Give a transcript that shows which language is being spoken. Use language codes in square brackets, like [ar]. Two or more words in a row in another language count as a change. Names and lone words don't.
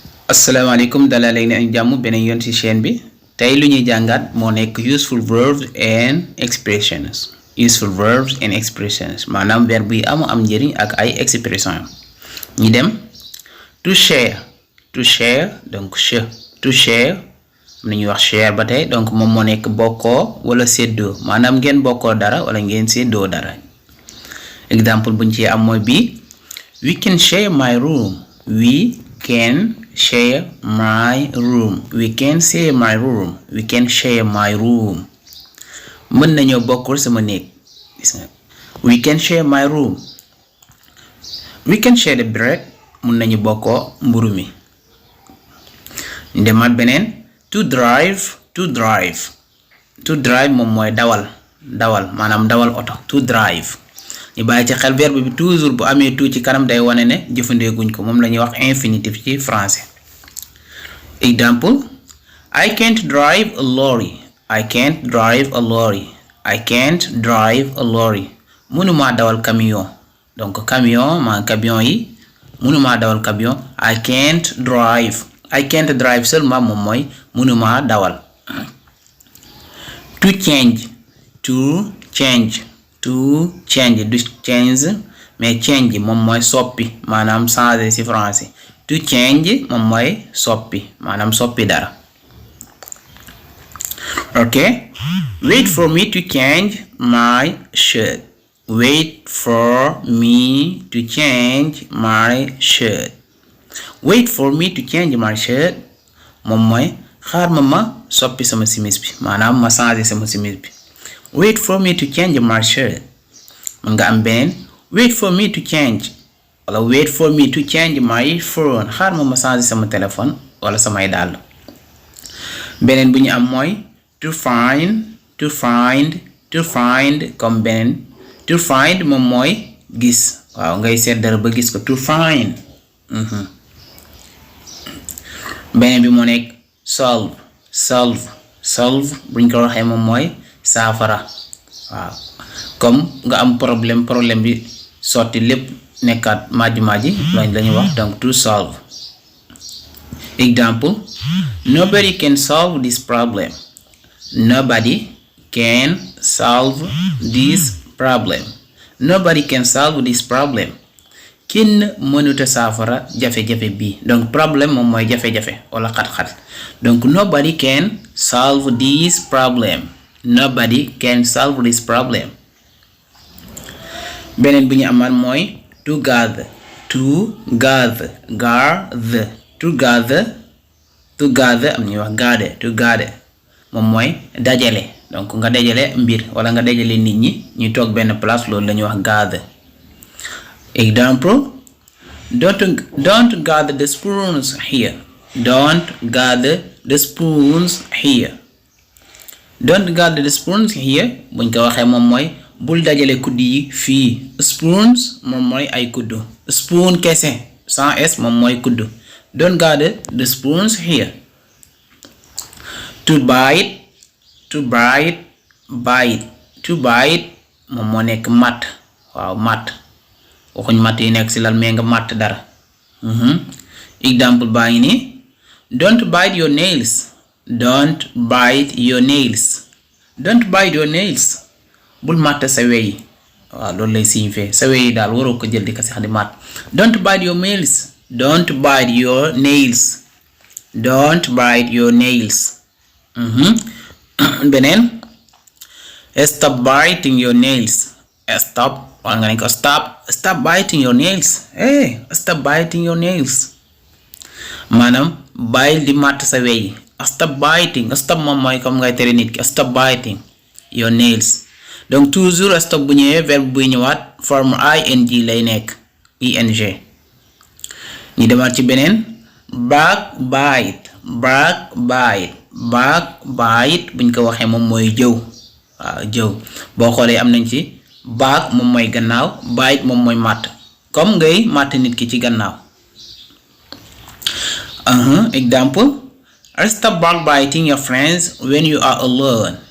[wo] asalaamaaleykum dalal leen ak jàmm beneen yoon ci chaîne bi tey lu ñuy jàngat moo nekk [en] useful verbs and [wo] expressions maanaam verbe yi am njëriñ ak ay expression ñi dem [en] to share [wo] donc [en] to share [wo] am nañuy wax share ba tey donc moom moo nekk bokkoo wala séddoo maanaam ngeen bokkoo dara wala ngeen séddoo dara exemple buñ ci am mooy bii [en] we can share my room we can share my room [wo] mën nañoo bokkul sama néeg [en] we can share my room we can share the bread [wo] mën nañu bokkoo mburu mi ndemaat beneen to drive moom mooy dawal maanaam dawal oto [en] to drive [wo] ñu bàyyi ci xel verbe bi toujours bu amee tout ci kanam day wane ne jëfandeeguñ ko moom la ñuy wax infinitif ci français exemple [en] I can't drive a [wo] lorry mënumaa dawal camion donc camion yi mënumaa dawal camion [en] I can't drive [wo] seulement moom mooy mënumaa dawal [en] to change [fr] du change mais [wo] change moom mooy soppi maanaam changer ci français [en] to change [wo] moom mooy soppi maanaam soppi dara [en] ok wait for me to change my shirt [wo] moom mooy xaar ma soppi sama simis bi maanaam ma changer sama simis bi [en] wait for me to change my shirt [wo] mën nga am beneen [en] wait for me to change [wo] wala [en] wait for me to change my phone [wo] xaar ma changer sama téléphone wala samay dàll beneen bu ñu am mooy to find comme beneen [en] to find [wo] moom mooy gis waaw ngay seet dara ba gis ko [en] to find [wo] beneen bi moo nekk solve buñ ko waxee moom mooy saafara waaw comme nga am problème bi sotti lépp nekkaat maaji loolu la ñuy wax donc [en] to solve [wo] exemple [en] nobody can solve this problem [wo] kenn mënuta saafara jafe-jafe bii donc problème moom mooy jafe-jafe wala xat-xat donc [en] nobody can solve this [wo] problem beneen bi ñu amal mooy together am ñuy wax gather moom mooy dajale donc nga dajale mbir wala nga dajale nit ñi ñuy toog benn place loolu la ñuy wax [en] gather example don't gather the spoons here [wo] buñ ko waxee moom mooy bul dajale kuddi yi fii spoons moom mooy ay kuddu spoon kese [fr] sans s [wo] moom mooy kuddu [en] don't gather the spoons here to bite [wo] moom moo nekk matt waaw matt waxuñ matt yi nekk ci lal mais nga matt dara exemple baa ngi nii [en] don't bite your [wo] nails bul matt sa wey waaw loolu lay signifier sa wey daal waroo ko jël di ko sax di matt [en] don't bite your nails [wo] beneen [en] stop biting your nails [wo] wala nga ne ko [en] stop biting your nails [wo] maanaam bàyyil di matt sa wey stop moom mooy comme ngay tere nit ki [en] stop biting your nails [wo] donc toujours stop bu ñëwee verbe buy ñëwaat forme ing lay nekk ing ñu demaat ci beneen backbite buñ ko waxee moom mooy jëw waaw jëw boo xoolee am nañ ci back moom mooy gannaaw bite moom mooy matt comme ngay matt nit ki ci gannaaw exemple [en] stop backbiting your friends when you are alone